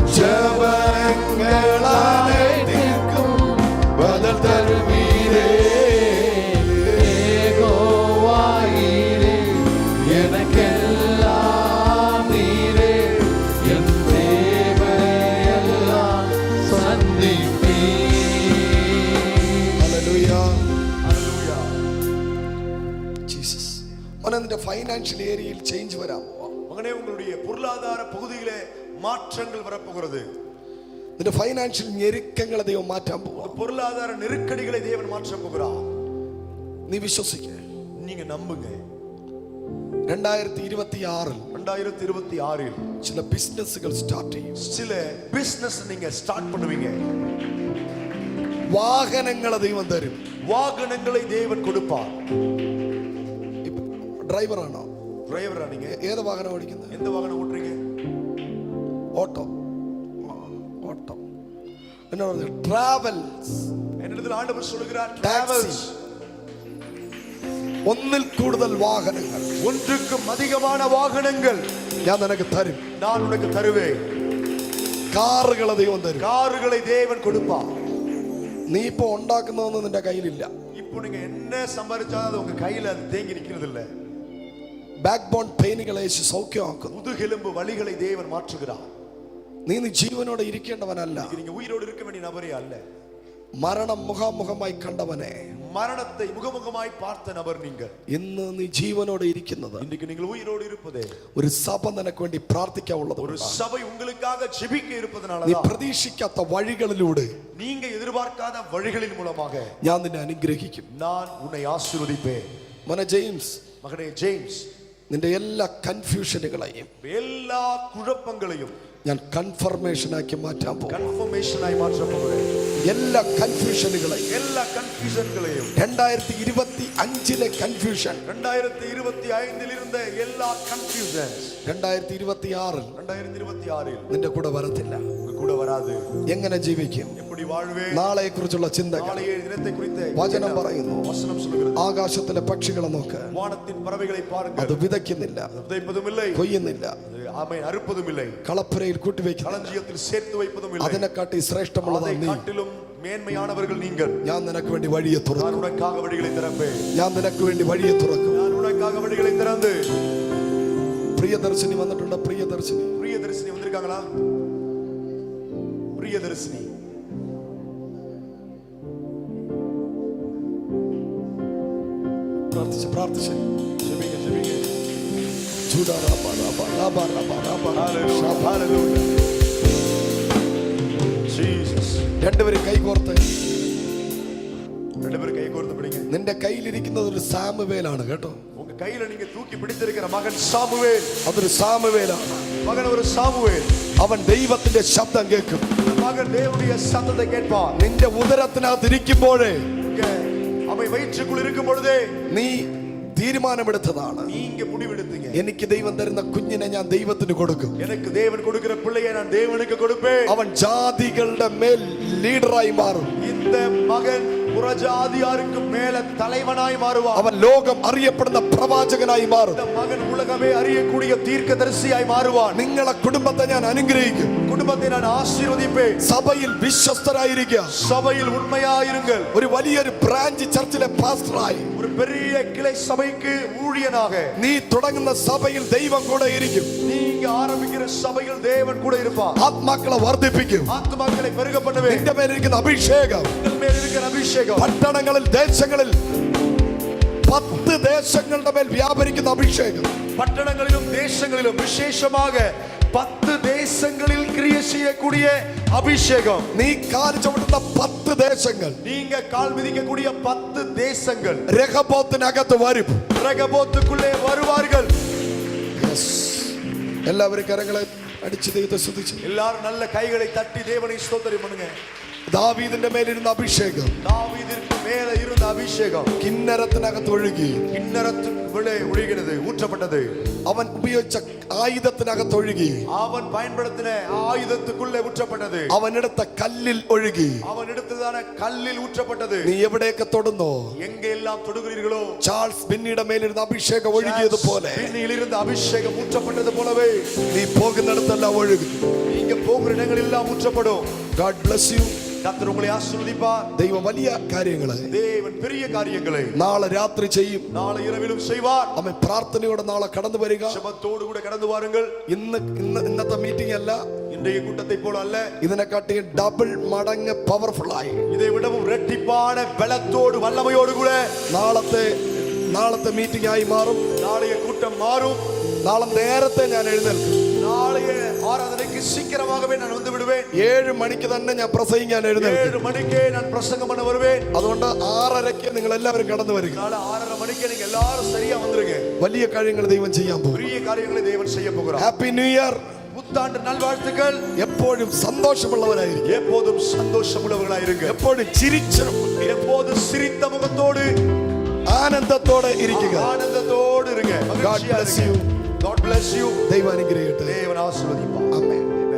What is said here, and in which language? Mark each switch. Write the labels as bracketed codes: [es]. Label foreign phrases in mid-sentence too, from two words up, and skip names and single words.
[ta] ஜெபங்கள் அனைத்திற்கும் பதில் தருவீரே. யெகோவாயிரே எனக்கெல்லாம் நீரே என் தேவையெல்லாம் சந்திப்பீர். [en] Hallelujah. Jesus. [ml] നിന്റെ [en] financial area [ml] ചേഞ്ച് വരാൻ പോവാ. [ta] மகனே, உங்களுடைய பொருளாதார பகுதியிலே மாற்றங்கள் வரப்போகிறது. [ml] നിന്റെ ഫൈനാൻഷ്യൽ ഞെരുക്കങ്ങളെ ദൈവം മാറ്റാൻ പോവാ. [ta] பொருளாதார நெருக்கடிகளை தேவன் மாற்ற போகிறார். [ml] നീ വിശ്വസിക്കുക, [ta] நீங்க நம்புங்க. [ml] 2026 ചില ബിസിനസ്സുകൾ സ്റ്റാർട്ട് ചെയ്യും. [ta] சில பிசினஸ் நீங்க ஸ்டார்ட் பண்ணுவீங்க. [ml] വാഹനങ്ങളെ ദൈവം തരും. [ta] வாகனங்களை தேவன் கொடுப்பார். [ml] ഡ്രൈവറാണോ? [ta] டிரைவரா நீங்க? [ml] ഏത് വാഹനം ഓടിക്കുന്നത്? [ta] எந்த வாகனம் ஓட்டுறீங்க? ഓട്ടോ. என்ன டிராவல்ஸ். என்னிடத்தில் ஆண்டவர் சொல்கிறார் டிராவல்ஸ். [ml] ഒന്നിൽ കൂടുതൽ വാഹനങ്ങൾ, [ta] ஒன்றுக்கும் அதிகமான வாகனங்கள் [ml] ഞാൻ നിനക്ക് തരും. [ta] நான் உனக்கு தருவேன். [ml] കാറുകളെ ദൈവം തരും. [ta] கார்களை தேவன் கொடுப்பார். [ml] നീ ഇപ്പൊ ഉണ്ടാക്കുന്നതൊന്നും നിന്റെ കയ്യിലില്ല. [ta] இப்போ நீங்க என்ன சம்பாதிச்சாலும் அது உங்க கையில அது தேங்கி நிக்கிறது இல்ல. [en] back bone pains [ml] യേശു സൗഖ്യമാക്കുന്നു. [ta] முதுகெலும்பு வலிகளை தேவன் மாற்றுகிறார். [ml] നീ ജീവനോടെ ഇരിക്കേണ്ടവനല്ല. [ta] நீங்க உயிரோடு இருக்க வேண்டிய நபரே அல்ல. [ml] മരണം മുഖാമുഖമായി കണ്ടവനെ, [ta] மரணத்தை முகமுகமாய் பார்த்த நபர் நீங்கள். [ml] ഇന്ന് നീ ജീവനോടെ ഇരിക്കുന്നത് [ta] இன்னைக்கு நீங்கள் உயிரோடு இருப்பதே [ml] ഒരു സഭ നിനക്ക് വേണ്ടി പ്രാർത്ഥിക്കാനുള്ളത്. [ta] ஒரு சபை உங்களுக்காக ஜெபிக்க இருப்பதனால [ml] നീ [ta] தான். [ml] പ്രതീക്ഷിക്കാത്ത വഴികളിലൂടെ [ta] நீங்க எதிர்பார்க்காத வழிகளின் மூலமாக [ml] ഞാൻ നിന്നെ അനുഗ്രഹിക്കും. [ta] நான் உன்னை ஆசீர்வதிப்பேன். [ml] മോനെ ജെയിംസ്, [ta] மகனே ஜேம்ஸ், [ml] നിന്റെ എല്ലാ കൺഫ്യൂഷനുകളെയും [ta] எல்லா குழப்பங்களையும் [ml] ഞാൻ കൺഫർമേഷൻ ആക്കി മാറ്റാൻ പോകും. [ta] கன்ஃபர்மேஷனாய் மாற்ற போகிறேன். [ml] എല്ലാ കൺഫ്യൂഷനുകളെയും, [ta] எல்லா கன்ஃபியூஷன்களையும், [ml] 2025 കൺഫ്യൂഷൻ [ta] 2025 இருந்த எல்லா கன்ஃபியூஷன்ஸ் [ml] 2026 നിന്റെ കൂടെ വരത്തില്ല. [ta] உங்க கூட வராது. [ml] എങ്ങനെ ജീവിക്കും? [ta] எப்படி வாழ்வே? [ml] നാളെയെ കുറിച്ചുള്ള ചിന്തകൾ [ta] நாளைய தினத்தை குறித்து [ml] വചനം പറയുന്നു. [ta] வசனம் சொல்கிறது. [ml] ആകാശത്തിലെ പക്ഷികളെ നോക്ക്, [ta] வானத்தின் பறவைகளை [ml] അത് [ta] பாருங்கள். [ml] വിതയ്ക്കുന്നില്ല, [ta] விதைப்பதும் இல்லை, [ml] കൊയ്യുന്നില്ല, [ta] ஆமென், அறுப்பதும் இல்லை, [ml] കളപ്പുരയിൽ കൂട്ടിവെക്കുന്നു. [ta] களஞ்சியத்தில் சேர்த்து வைப்பதும் இல்லை. [ml] അതിനെക്കാട്ടി ശ്രേഷ്ഠമുള്ളതാണ് [ta] அதை [ml] നീ. [ta] காட்டிலும் மேன்மையானவர்கள் நீங்கள். [ml] ഞാൻ നിനക്ക് വേണ്ടി വഴിയെ തുറക്കും. [ta] நான் உனக்காக வழிகளை திறப்பேன். [ml] ഞാൻ നിനക്ക് വേണ്ടി വഴിയെ തുറക്കും. [ta] நான் உனக்காக வழிகளை திறந்து. [ml] പ്രിയദർശിനി വന്നിട്ടുണ്ട്. പ്രിയദർശിനി [ta] பிரியதர்ஷினி வந்திருக்காங்களா? பிரியதர்ஷினி, [ml] പ്രാർത്ഥിച്ച് [ta] ஜெபிங்க ஜெபிங்க. [en] Hallelujah. Jesus. [ml] രണ്ടുപേരും കൈകോർത്ത്, [ta] ரெண்டு பேரும் கை கோர்த்து பிடிங்க. [ml] നിന്റെ കയ്യിലിരിക്കുന്നത് ഒരു സാമുവേലാണ് കേട്ടോ. [ta] உங்க கையில நீங்க தூக்கி பிடித்திருக்கிற மகன் சாமுவேல். [ml] അതൊരു സാമുവേലാണ്. [ta] மகன் ஒரு சாமுவேல். [ml] അവൻ ദൈവത്തിന്റെ ശബ്ദം കേൾക്കും. [ta] மகன் தேவனுடைய சத்தத்தை கேட்பான். [ml] നിന്റെ ഉദരത്തിനകത്ത് ഇരിക്കുമ്പോഴേ, [ta] அவை வயிற்றுக்குள் இருக்கும் பொழுதே [ml] നീ തീരുമാനമെടുത്തതാണ്. [ta] நீங்க முடிவெடுத்தீங்க. [ml] എനിക്ക് ദൈവം തരുന്ന കുഞ്ഞിനെ ഞാൻ ദൈവത്തിന് കൊടുക്കും. [ta] எனக்கு தேவன் கொடுக்கிற பிள்ளையை நான் தேவனுக்கு கொடுப்பேன். [ml] അവൻ ജാതികളുടെ മേൽ ലീഡറായി മാറും. [ta] இந்த மகன் புறஜாதியாருக்கு மேல தலைவனாய் மாறுவான். [ml] അവൻ ലോകം അറിയപ്പെടുന്ന പ്രവാചകനായി മാറും. [ta] இந்த மகன் உலகமே அறியக்கூடிய தீர்க்கதரிசியாய் மாறுவான். [ml] നിങ്ങളെ കുടുംബത്തെ ഞാൻ അനുഗ്രഹിക്കും. [ta] குடும்பத்தை நான் ஆசீர்வதிப்பேன். [ml] സഭയിൽ വിശ്വസ്തരായിരിക്കുക. [ta] சபையில் உண்மையாயிருங்கள். [ml] ഒരു വലിയൊരു [en] branch church [ml] പാസ്റ്ററായി, [ta] ஒரு பெரிய கிளை சபைக்கு ஊழியனாக [ml] നീ തുടങ്ങുന്ന സഭയിൽ ദൈവം കൂടെ ഇരിക്കും. [ta] நீங்க ஆரம்பிக்கிற சபையில் தேவன் கூட இருப்பார். [ml] ആത്മാക്കളെ വർദ്ധിപ്പിക്കും. [ta] ஆத்துமாக்களை பெருக பண்ணுவேன். [ml] നിന്റെ മേലിരിക്കുന്ന അഭിഷേകം [ta] உங்கள் மேல் இருக்கிற அபிஷேகம் [ml] പട്ടണങ്ങളിൽ, ദേശങ്ങളിൽ, 10 ദേശങ്ങളുടെ മേൽ വ്യാപരിക്കുന്ന അഭിഷേകം, [ta] பட்டணங்களிலும் தேசங்களிலும் விசேஷமாக 10 தேசங்களில் கிரியை செய்யக்கூடிய அபிஷேகம். [ml] നീ കാൽ ചവിട്ടുന്ന 10 ദേശങ്ങൾ [ta] நீங்க கால் மிதிக்கக்கூடிய 10 தேசங்கள் [ml] രഹബോത്തിനകത്ത് വരും. [ta] ரகபோத்துக்குள்ளே வருவார்கள். [ml] എല്ലാവരും കരങ്ങളെ അടിച്ച് ദൈവത്തെ സ്തുതിച്ചു. [ta] எல்லாரும் நல்ல கைகளை தட்டி தேவனை ஸ்தோத்திரம் பண்ணுங்க. [ml] ദാവീദിന്റെ മേലിരുന്ന അഭിഷേകം [ta] தாவீதிற்கு மேல இருந்த அபிஷேகம் [ml] കിന്നരത്തിനകത്ത് ഒഴുകി. [ta] கிண்ணறத்துக்குள்ளே ஒழுகினது, ஊற்றப்பட்டது. [ml] അവൻ ഉപയോഗിച്ച ആയുധത്തിനകത്തൊഴുകി. [ta] അവൻ பயன்படுத்தின ആയുധத்துக்குள்ளே ஊற்றப்பட்டது. [ml] അവനെടുത്ത കല്ലിൽ ഒഴുകി. [ta] അവൻ എടുത്തതാണ് കല്ലിൽ ஊற்றப்பட்டது. [ml] നീ എവിടെയൊക്കെ തൊടുന്നോ, [ta] എങ്കെല്ലാം തൊടുகிறீர்களோ, [ml] ചാൾസ് ബിന്നിയുടെ മേലിരുന്ന അഭിഷേകം ഒഴുകിയതുപോലെ [ta] பின்னிலிருந்து அபிஷேகம் ஊற்றப்பட்டது போலவே [ml] നീ പോകുന്നിടത്തെല്ലാം ഒഴുകും. [ta] நீங்க போகிற இடங்களெல்லாம் ஊற்றப்படும். [en] God bless you. [ta] கர்த்தர் உங்களை ஆசீர்வதிப்பார். [ml] ദൈവം വലിയ കാര്യങ്ങള് [ta] தேவன் பெரிய காரியங்களை [ml] നാളെ രാത്രി ചെയ്യും. [ta] நாளை இரவிலும் செய்வார். [ml] അവൻ പ്രാർത്ഥനയോടെ നാളെ കടന്നു വരിക. [ta] ஜெபத்தோடு கூட கடந்து வாருங்கள். [ml] ഇന്നത്തെ മീറ്റിംഗ് അല്ല, [ta] இன்றைய கூட்டத்தை போல அல்ல, [ml] ഇതിനെക്കാട്ടി ഡബിൾ മടങ്ങ് പവർഫുൾ ആയി [ta] இதை விடவும் இரட்டிப்பான பலத்தோடு வல்லமையோடு கூட [ml] നാളത്തെ മീറ്റിംഗ് ആയി മാറും. [ta] நாளைய கூட்டம் மாறும். [ml] നാളെ നേരത്തെ ഞാൻ എഴുന്നേൽക്കും. [ta] நாளைய ஆராதனைக்கு சீக்கிரமாகவே நான் வந்து விடுவேன். [ml] 7 മണിക്ക് തന്നെ ഞാൻ പ്രസംഗിക്കാൻ എഴുന്നേൽക്കും. [ta] 7 மணிக்கே நான் பிரசங்கம் பண்ண வருவேன். [ml] അതുകൊണ്ട് 6:30 നിങ്ങൾ എല്ലാവരും കടന്നു വരിക. [ta] நாளை 6:30 மணிக்கு நீங்க எல்லாரும் சரியா வந்துருங்க. [ml] വലിയ കാര്യങ്ങൾ ദൈവം ചെയ്യാൻ പോകും. [ta] பெரிய காரியங்களை தேவன் செய்ய போகிறார். [en] Happy New Year. [ta] புத்தாண்டு நல்வாழ்த்துக்கள். [ml] എപ്പോഴും സന്തോഷമുള്ളവരായിരിക്കും. [ta] எப்போதும் சந்தோஷமுள்ளவர்களாயிருங்க. [ml] എപ്പോഴും ചിരിച്ചു, [ta] எப்போதும் சிரித்த முகத்தோடு [ml] ആനന്ദത്തോടെ ഇരിക്കുക. [ta] ஆனந்தத்தோடு இருங்க. [en] God bless you. God bless you. [ml] ദൈവം അനുഗ്രഹിക്കട്ടെ. [ta] தேவன் ஆசீர்வதிப்பார். [ml] ആമേൻ.